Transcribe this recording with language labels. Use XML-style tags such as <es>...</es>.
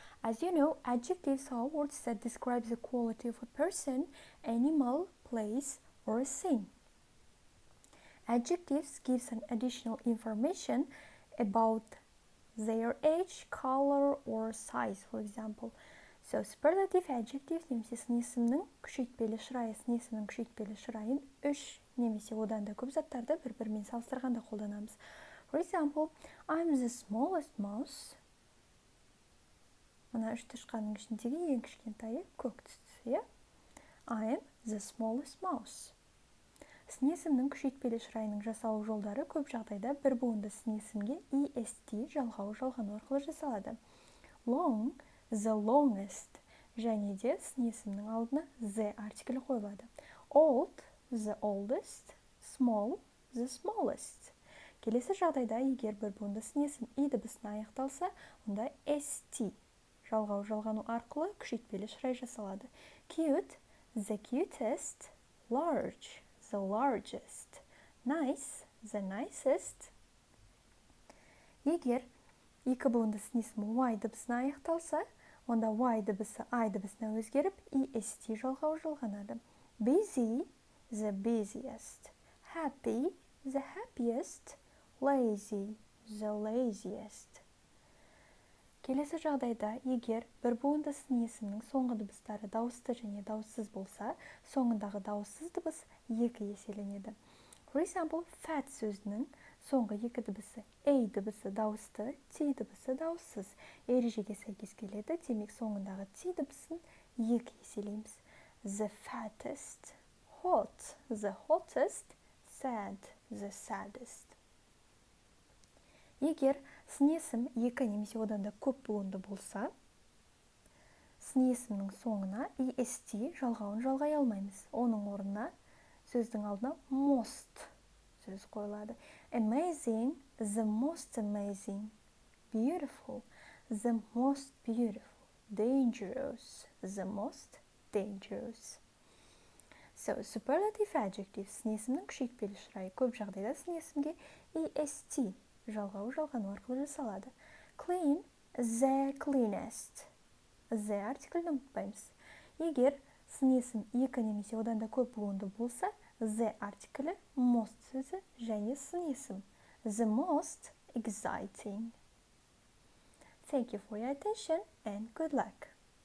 <en>As you know, adjectives are words that describe the quality of a person, animal, place or a thing. Adjectives gives an additional information about their age, color or size, for example. So, superlative adjective</en> <kk>немесе сын есімнің күшейтпелі шырайы, сын есімнің күшейтпелі шырайын үш немесе одан да көп заттарды бір-бірімен салыстырғанда қолданамыз.</kk> <en>For example, I'm the smallest mouse.</en> <kk>Мына үш тышқанның ішіндегі ең кішкентайы көк түсті, иә?</kk> <en>I am the smallest mouse.</en> <kk>Сын есімнің күшейтпелі шырайының жасалу жолдары көп жағдайда бір буынды сын есімге est жалғау жалғану арқылы жасалады.</kk> <en>Long, the longest,</en> <kk>және де сын есімнің алдына the артиклі қойылады.</kk> <en>Old, the oldest, small, the smallest.</en> <kk>Келесі жағдайда егер бір буынды сын есім и дыбысына аяқталса, онда st жалғау жалғану арқылы күшейтпелі шырай жасалады.</kk> <en>Cute, the cutest, large, the largest, nice, the nicest.</en> <kk>Егер екі буынды сын есім y дыбысына аяқталса, онда y дыбысы I дыбысына өзгеріп, est жалғау жалғанады.</kk> <en>Busy, the busiest, happy, the happiest, lazy, the laziest.</en> <kk>Келесі жағдайда, егер бір буынды сын есімнің соңғы дыбыстары дауысты және дауыссыз болса, соңындағы дауыссыз дыбыс екі еселенеді.</kk> <en>For example,</en> <kk>fat сөзінің соңғы екі дыбысы a дыбысы дауысты, t дыбысы дауыссыз. Ережеге сәйкес келеді, демек соңындағы t дыбысын екі еселейміз.</kk> <en>The fattest, hot, the hottest, sad, the saddest.</en> <kk>Егер сын есім екі немесе одан да көп буынды болса, сын есімнің соңына est жалғауын жалғай алмаймыз. Оның орнына сөздің алдына most сөз қойылады.</kk> <en>Amazing, the most amazing. Beautiful, the most beautiful. Dangerous, the most dangerous. So, superlative adjectives</en> <kk>сын есімнің күшейтпелі шырайы көп жағдайда сын есімге est жалғау жалғану арқылы жасалады.</kk> <en>Clean, the cleanest.</en> <kk>The артиклді ұмытпаймыз. Егер сын есім екі немесе одан да көп буынды болса, the артиклі most сөзі және сын есім.</kk> <en>The most exciting. Thank you for your attention and good luck.</en>